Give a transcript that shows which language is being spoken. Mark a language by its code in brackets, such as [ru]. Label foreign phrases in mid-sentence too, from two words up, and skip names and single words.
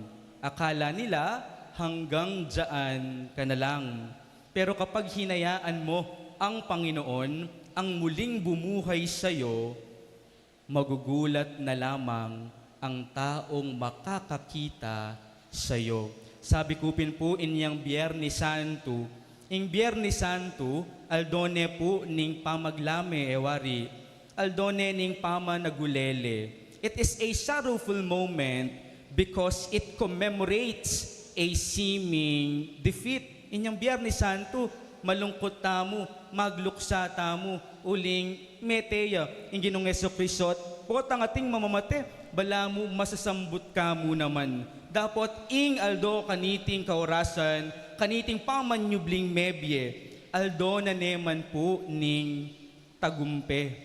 [tl] Akala nila, hanggang dyan ka na lang. Pero kapag hinayaan mo ang Panginoon, ang muling bumuhay sa'yo, magugulat na lamang ang taong makakakita sa'yo. [pam] Sabi ko po inyang Biyernes Santo, ing Biyernes Santo, aldone po ning pamaglame ewari, aldone ning pamanagulele. [en] It is a sorrowful moment because it commemorates a seeming defeat. [pam] Inyang Biyernes Santo, malungkot tamo, magluksa tamo, uling meteya, ing Ginong Jesucristo, potang ating mamamate, bala mo masasambut ka mo naman. Dapat ing aldo kaniting kaorasan, kaniting pamanyubling mebye, aldo na neman po ning tagumpe.